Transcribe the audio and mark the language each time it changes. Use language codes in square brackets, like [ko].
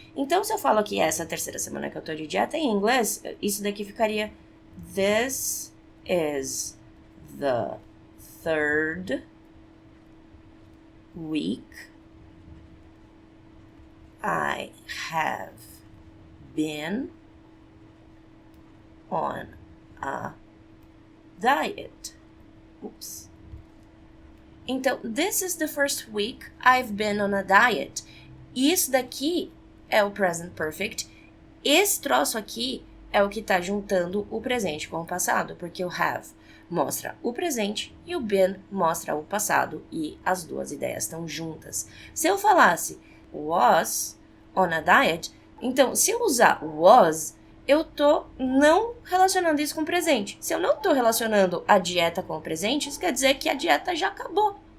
[pt] Então, se eu falo que essa é a terceira semana que eu tô de dieta em inglês, isso daqui ficaria [en] This is the third week I have been on a diet. Oops. [pt] Então, [en] this is the first week I've been on a diet. [pt] Isso daqui é o present perfect. Esse troço aqui é o que tá juntando o presente com o passado, porque o have mostra o presente e o been mostra o passado e as duas ideias estão juntas. Se eu falasse [en] was on a diet, [pt] então se eu usar was, eu tô não relacionando isso com o presente. Se eu não tô relacionando a dieta com o presente, isso quer dizer que a dieta já acabou.